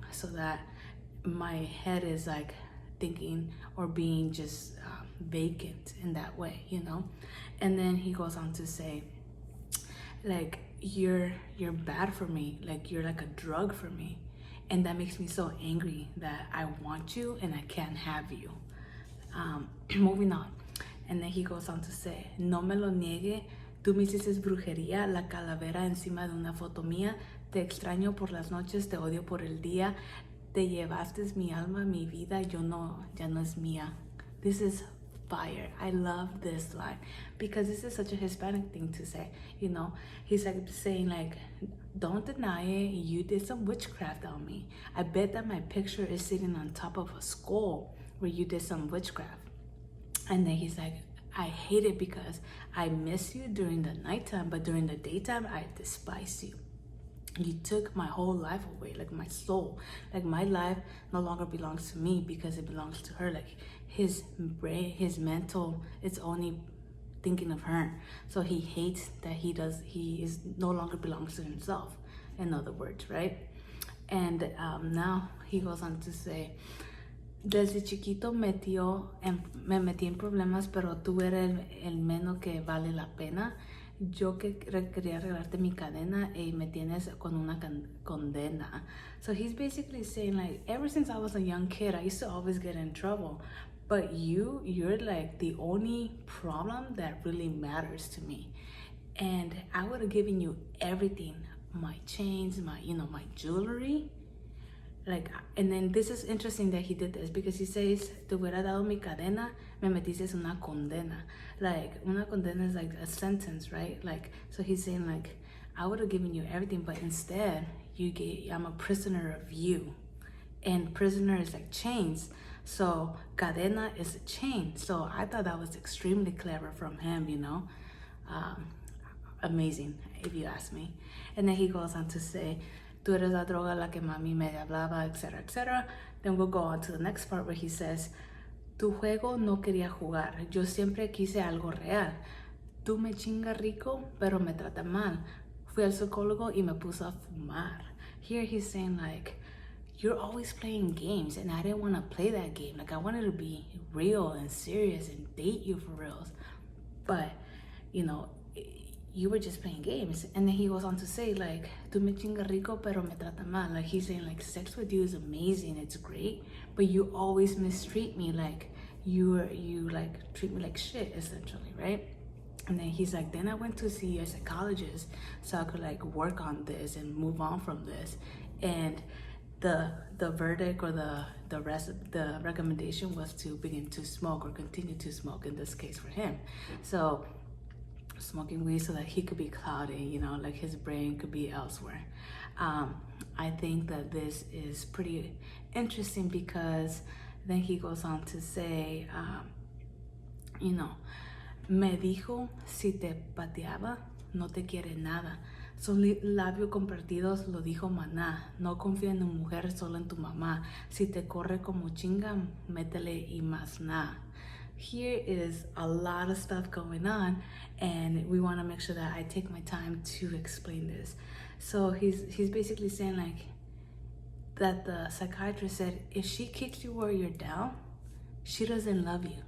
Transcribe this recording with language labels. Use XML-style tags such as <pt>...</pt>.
<en>So that my head is like thinking or being just vacant in that way, you know. And then he goes on to say, like, you're bad for me, like you're like a drug for me, and that makes me so angry that I want you and I can't have you. Moving on.</en> <es>And then he goes on to say, no me lo niegue, tú me hiciste brujería, la calavera encima de una foto mía, te extraño por las noches, te odio por el día, te llevaste mi alma, mi vida, ya no es mía.</es> <en>This is fire. I love this line because this is such a Hispanic thing to say, you know. He's like saying, like, don't deny it, you did some witchcraft on me. I bet that my picture is sitting on top of a skull where you did some witchcraft. And then he's like, I hate it because I miss you during the nighttime, but during the daytime, I despise you. You took my whole life away, like my soul. Like, my life no longer belongs to me because it belongs to her. Like, his brain, his mental, it's only thinking of her. So he hates that he is no longer belongs to himself, in other words, right? And now he goes on to say,</en> <es>desde chiquito me metí en problemas, pero tú eres el menos que vale la pena. Yo que quería regalarte mi cadena y me tienes con una condena.</es> <en>So he's basically saying, like, ever since I was a young kid, I used to always get in trouble. But you're like the only problem that really matters to me. And I would have given you everything, my chains, my jewelry. Like, and then this is interesting that he did this because he says,</en> <es>te hubiera dado mi cadena, me metiste una condena.</es> <en>Like,</en> <es>una condena</es> <en>is like a sentence, right? Like, so he's saying, like, I would have given you everything, but instead I'm a prisoner of you. And prisoner is like chains. So cadena is a chain. So I thought that was extremely clever from him, you know. Amazing, if you ask me. And then he goes on to say,</en> <es>tú eres la droga, la que mami me hablaba,</es> <en>etc., etc. Then we'll go on to the next part where he says,</en> <es>tu juego no quería jugar, yo siempre quise algo real. Tú me chingas rico, pero me trata mal. Fui al psicólogo y me puso a fumar.</es> <en>Here he's saying, like, you're always playing games, and I didn't want to play that game. Like, I wanted to be real and serious and date you for reals. But, you know, you were just playing games. And then he goes on to say, like,</en> <es>tú me chingas rico, pero me trata mal.</es> <en>Like, he's saying, like, sex with you is amazing, it's great, but you always mistreat me. Like, you like treat me like shit, essentially, right? And then he's like, then I went to see a psychologist so I could like work on this and move on from this. And the verdict or the rest of the recommendation was to begin to smoke or continue to smoke, in this case for him. So smoking weed so that he could be cloudy, you know, like his brain could be elsewhere. I think that this is pretty interesting because then he goes on to say, you know,</en> <es>me dijo, si te pateaba, no te quiere nada. Son labios compartidos, lo dijo maná. No confía en una mujer, solo en tu mamá. Si te corre como chinga, métele y más nada.</es> <en>Here is a lot of stuff going on, and we want to make sure that I take my time to explain this. So he's basically saying like that the psychiatrist said, if she kicks you where you're down, she doesn't love you.</en>